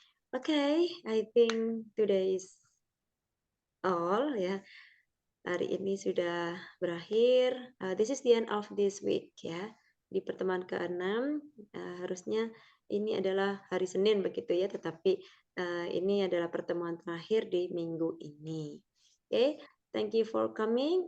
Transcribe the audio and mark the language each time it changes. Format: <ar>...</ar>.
<en>Oke, I think today is all ya.</en> <id>Hari ini sudah berakhir.</id> <en>This is the end of this week ya.</en> <id>Di pertemuan ke-6 harusnya ini adalah hari Senin begitu ya, tetapi ini adalah pertemuan terakhir di minggu ini.</id> <en>Oke, thank you for coming.</en>